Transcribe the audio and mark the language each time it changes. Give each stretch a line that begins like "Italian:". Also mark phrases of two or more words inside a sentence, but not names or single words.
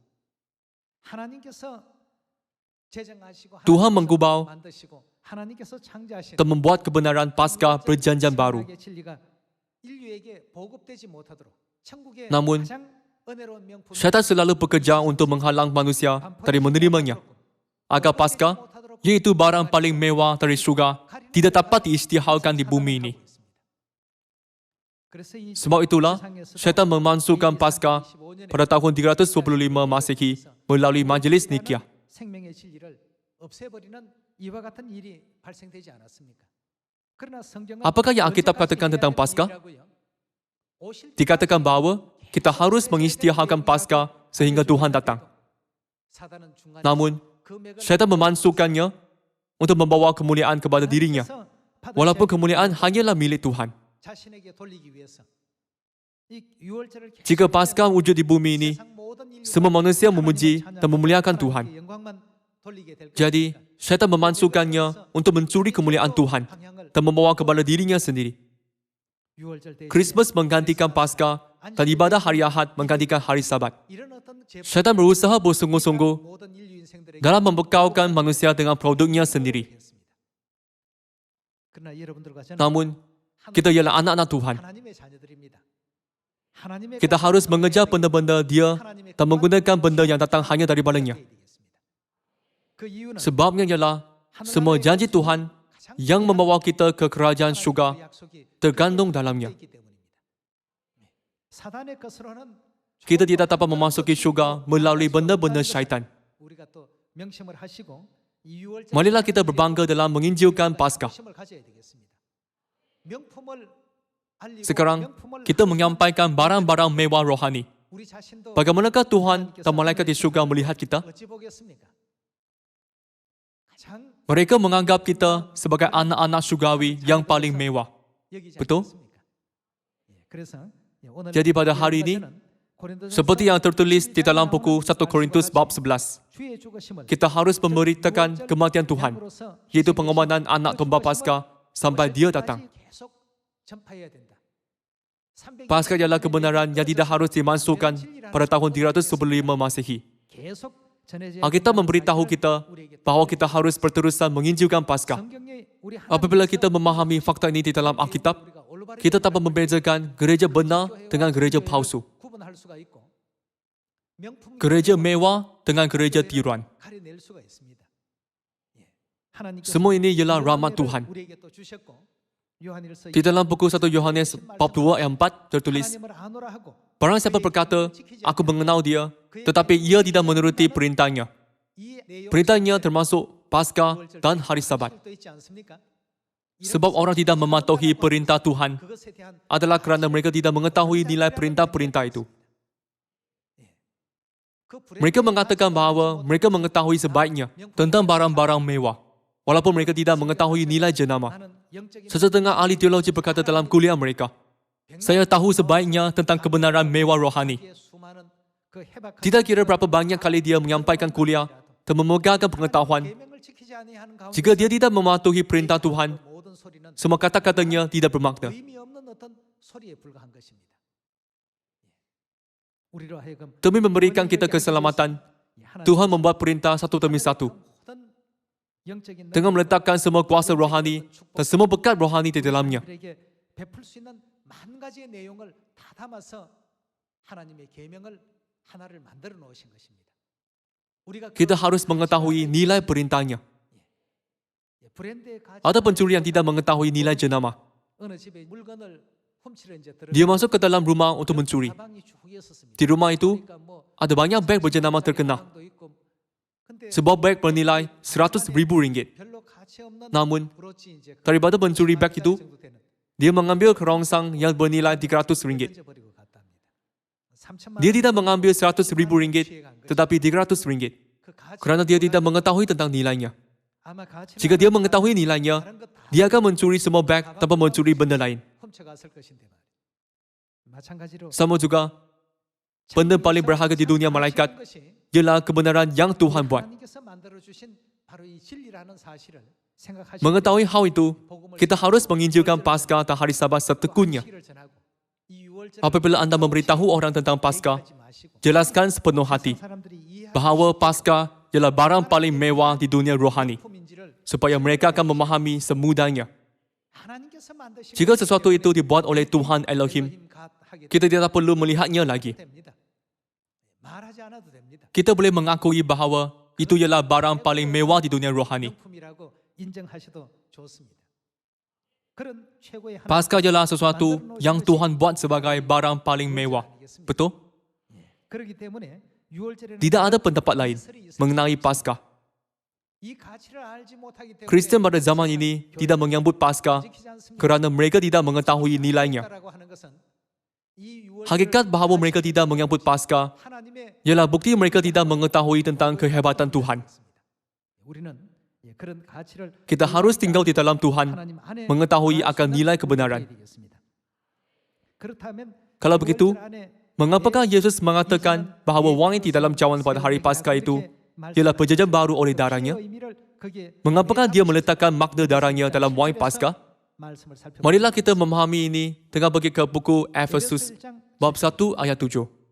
Malay: Tuhan mengubah dan membuat kebenaran Paskah perjanjian baru. Namun, syaitan selalu bekerja untuk menghalang manusia dari menerimanya. Agar Paskah, iaitu barang paling mewah dari syurga, tidak dapat diisytiharkan di bumi ini. Sebab itulah, syaitan memasukkan Paskah pada tahun 325 Masehi melalui Majlis Nikea. Apakah yang Alkitab katakan tentang Paskah? Dikatakan bahawa kita harus mengisytiharkan Paskah sehingga Tuhan datang.
Korean: 사단은 중간에
Malay: Namun,
Korean: 그 맥을
Malay: syaitan memasukkannya untuk membawa kemuliaan kepada dirinya.
Korean: 하나님께서 받으셔야
Malay: Walaupun
Korean: 될
Malay: kemuliaan
Korean: 것을
Malay: hanyalah milik Tuhan.
Korean: 자신에게 돌리기 위해서 이 유월절을
Malay: Jika Paskah wujud di bumi ini,
Korean: 세상 모든 인류가
Malay: semua manusia memuji
Korean: 하나님을
Malay: dan memuliakan
Korean: 찬양하고
Malay: Tuhan.
Korean: 하나님께 영광만 돌리게 될
Malay: Jadi,
Korean: 것입니다.
Malay: syaitan memasukkannya untuk mencuri kemuliaan Tuhan
Korean: 방향을
Malay: dan membawa kepada dirinya sendiri.
Korean: 유월절 때
Malay: Christmas menggantikan Paskah dan ibadah hari Ahad menggantikan hari Sabat.
Korean: 이런 어떤 제
Malay: Syaitan berusaha bersungguh-sungguh
Korean: 모든 인류 인생들에게
Malay: dalam membekalkan manusia dengan produknya sendiri.
Korean: 했습니다. 그러나 여러분들과 저는
Malay: Namun, kita ialah anak-anak Tuhan.
Korean: 하나님의 자녀들입니다. 하나님의
Malay: Kita harus mengejar benda-benda Dia
Korean: 하나님의
Malay: dan menggunakan benda yang datang hanya daripadanya.
Korean: 그 이유는
Malay: Sebabnya ialah semua janji Tuhan yang membawa kita ke kerajaan syurga tergantung dalamnya.
Korean: 사단의 것으로는
Malay: Kita tidak dapat memasuki syurga melalui benda-benda syaitan.
Korean: 우리가 또 명심을 하시고 이 유월절
Malay: Marilah kita berbangga dalam menginjilkan Paskah.
Korean: 명심을 가져야 되겠습니다. 명품을 알리고
Malay: Sekarang,
Korean: 명품을
Malay: kita menyampaikan barang-barang mewah rohani.
Korean: 우리 자신도
Malay: Bagaimanakah Tuhan dan malaikat di syurga melihat kita?
Korean: 어찌 보겠습니까? 가장
Malay: Mereka menganggap kita sebagai anak-anak syurgawi yang paling mewah.
Korean: 여기지
Malay: Betul?
Korean: 않습니까? 예, 그래서 예, 오늘
Malay: Jadi pada hari ini, seperti yang tertulis di dalam buku 1 Korintus bab 11,
Korean: 주의 죽으심을
Malay: kita harus memberitakan kematian Tuhan,
Korean: 양으로서
Malay: yaitu pengorbanan anak domba Paskah sampai Dia datang.
Korean: 계속 전파해야 된다. 300
Malay: Paskah ialah kebenaran yang tidak harus dimasukkan pada tahun 315 Masehi.
Korean: 계속 전해져야
Malay: Alkitab
Korean: 된다는
Malay: memberitahu
Korean: 사실을
Malay: kita
Korean: 우리에게
Malay: bahawa kita harus berterusan menginjilkan Paskah.
Korean: 성경에 우리
Malay: Apabila
Korean: 하나님께서
Malay: kita memahami fakta ini di dalam Alkitab,
Korean: 우리가 올바르게
Malay: kita dapat membezakan gereja benar dengan gereja palsu,
Korean: 구분할 수가 있고 명품
Malay: gereja mewah dengan gereja tiruan.
Korean: 가려낼 수가 있습니다. 예. 하나님께서
Malay: Semua ini ialah rahmat
Korean: 요한일을
Malay: Tuhan.
Korean: 우리에게 또 주셨고 요한일서
Malay: Di dalam buku 1 Yohanes bab 2 ayat 4 tertulis,
Korean: 하나님을 아노라 하고
Malay: barang siapa berkata, aku mengenal dia, tetapi ia tidak menuruti perintahnya.
Korean: 이 내용
Malay: Perintahnya termasuk Paskah dan hari Sabat.
Korean: 또 있지 않습니까?
Malay: Sebab orang tidak mematuhi perintah Tuhan
Korean: 그것에 대한
Malay: adalah kerana mereka tidak mengetahui nilai perintah-perintah itu.
Korean: 그
Malay: Mereka mengatakan bahawa mereka mengetahui sebaiknya tentang barang-barang mewah, walaupun mereka tidak mengetahui nilai jenama.
Korean: 나는 영적인
Malay: Sesetengah ahli teologi berkata dalam kuliah mereka, saya tahu sebaiknya tentang kebenaran mewah rohani.
Korean: 수많은 그 해박한
Malay: Tidak kira berapa banyak kali dia menyampaikan kuliah dan memegangkan pengetahuan,
Korean: 계명을 지키지 아니하는 가운데
Malay: jika dia tidak mematuhi perintah Tuhan,
Korean: 모든 소리는
Malay: semua kata-katanya tidak bermakna.
Korean: 의미 없는 어떤 소리에 불과한 것입니다. 우리로 하여금
Malay: Demi memberikan kita keselamatan, Tuhan membuat perintah satu demi satu
Korean: 영적인
Malay: dengan meletakkan semua kuasa rohani dan semua berkat rohani di dalamnya.
Korean: 사람들에게 베풀 수 있는 만 가지의 내용을 다 담아서 하나님의 계명을 하나를 만들어 놓으신 것입니다. 우리가
Malay: Kita harus mengetahui nilai perintahnya.
Korean: 브랜드의 가치
Malay: Ada pencuri yang tidak mengetahui nilai jenama.
Korean: 어느 집에 물건을 훔치려 이제
Malay: Dia masuk ke dalam rumah untuk mencuri.
Korean: 가방이 쭉 있었습니다.
Malay: Di rumah itu,
Korean: 그러니까 뭐
Malay: ada banyak beg berjenama terkenal.
Korean: 가방도 있고, 근데
Malay: Sebuah beg bernilai 100,000 ringgit.
Korean: 별로 가치 없는
Malay: Namun,
Korean: 브로치 이제
Malay: daripada pencuri beg itu,
Korean: 정도 되는
Malay: dia mengambil kerongsang yang bernilai 300 ringgit.
Korean: 던져버리고 갔답니다. 3천만
Malay: Dia tidak mengambil 100,000 ringgit, tetapi 300 ringgit.
Korean: 그 가치
Malay: Kerana dia tidak mengetahui tentang nilainya.
Korean: 아마 가치
Malay: Jika dia mengetahui nilainya, dia akan mencuri semua beg tanpa mencuri benda lain.
Korean: 훔쳐갔을 것인데 말이에요. 마찬가지로
Malay: Sama juga, benda paling berharga di dunia malaikat ialah kebenaran yang Tuhan buat.
Korean: 하나님께서 만들어 주신 바로 이 진리라는 사실을 생각하시고
Malay: Mengetahui hal itu, kita harus menginjilkan Paskah dan hari Sabat setekunnya.
Korean: 시기를 전하고 이 유월절을
Malay: Apabila anda memberitahu orang tentang Paskah,
Korean: 얘기하지 마시고
Malay: jelaskan sepenuh hati
Korean: 사람들이 이해하는
Malay: bahawa Paskah ialah barang paling mewah di dunia rohani,
Korean: 품인지를
Malay: supaya mereka akan memahami semudahnya.
Korean: 하나님께서 만드신
Malay: Jika sesuatu itu dibuat oleh Tuhan Elohim,
Korean: 하게
Malay: kita tidak perlu melihatnya lagi.
Korean: 됩니다. 말하지 않아도 됩니다.
Malay: Kita boleh mengakui bahawa itu ialah barang paling mewah di dunia rohani.
Korean: 명품이라고 인정하셔도 좋습니다. 그런 최고의 하나님
Malay: Paskah ialah sesuatu yang Tuhan buat sebagai barang paling mewah. Betul?
Korean: 그렇기 때문에 유월절에는
Malay: Tidak ada pendapat lain mengenai Paskah.
Korean: 이 가치를 알지 못하기 때문에
Malay: Kristian pada zaman ini tidak menyambut Paskah
Korean: 지키지 않습니다.
Malay: kerana mereka tidak mengetahui nilainya.
Korean: 라고 하는 것은 이 유월절을
Malay: Hakikat bahawa mereka tidak menyambut Paskah
Korean: 하나님의
Malay: ialah bukti mereka tidak mengetahui tentang kehebatan Tuhan.
Korean: 우리는 그런 가치를
Malay: Kita harus tinggal di dalam Tuhan,
Korean: 하나님 안에
Malay: mengetahui
Korean: 거할 수
Malay: akan
Korean: 있는
Malay: nilai
Korean: 우리가
Malay: kebenaran.
Korean: 되겠습니다. 그렇다면
Malay: Kalau begitu,
Korean: 유월절 안에
Malay: mengapakah Yesus mengatakan bahawa wine di dalam cawan pada hari Paskah itu ialah perjanjian baru oleh darahnya? Mengapakah dia meletakkan makna darahnya dalam wine Paskah? Marilah kita memahami ini dengan pergi ke buku Efesus bab 1 ayat 7.